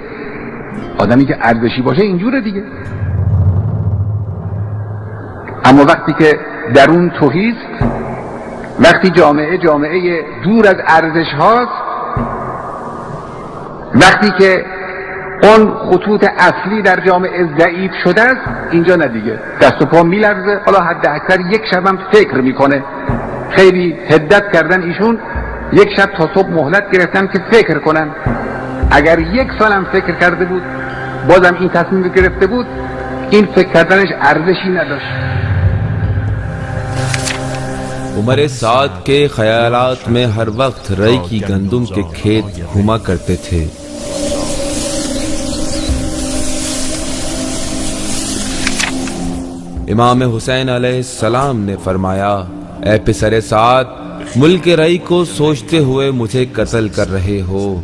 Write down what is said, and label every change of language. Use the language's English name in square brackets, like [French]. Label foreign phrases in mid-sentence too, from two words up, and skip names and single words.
[Persian] آدمی که ارزشی باشه اینجوره دیگه. اما وقتی که درون تهی است، وقتی جامعه دور از ارزش هاست، وقتی که اون خطوط اصلی در جامعه ضعیف شده است، اینجا نه دیگه، دست و پا میلرزه. حالا حد اکثر یک شبم فکر میکنه. خیلی حدت کردن ایشون، یک شب تا صبح مهلت گرفتن که فکر کنن. اگر 1 سالم فکر کرده بود بازم این تصمیم گرفته بود، این فکر کردنش ارزشی نداشت. [Urdu] عمر سعد کے خیالات میں ہر وقت رئی کی گندم کے کھیت گھوما کرتے تھے۔ امام حسین [Arabic] علیہ السلام [Urdu] نے فرمایا، اے پسر سعد، ملک رئی کو سوچتے ہوئے مجھے قتل کر رہے ہو۔